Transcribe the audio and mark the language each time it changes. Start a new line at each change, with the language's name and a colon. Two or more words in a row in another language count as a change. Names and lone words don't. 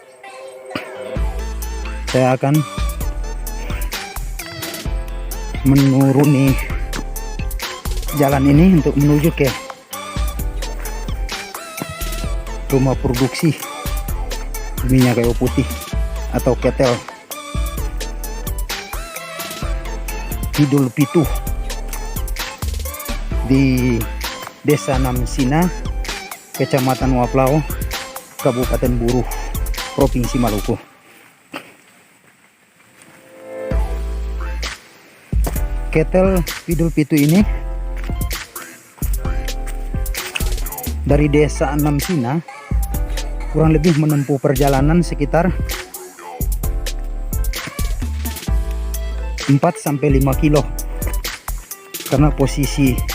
Indonesian: Saya akan menuruni jalan ini untuk menuju ke rumah produksi minyak kayu putih atau ketel Pidul Pitu di Desa Namsina, Kecamatan Waplau, Kabupaten Buru, Provinsi Maluku. Ketel Pidul Pitu ini dari Desa Namsina kurang lebih menempuh perjalanan sekitar 4-5 kilo, karena posisi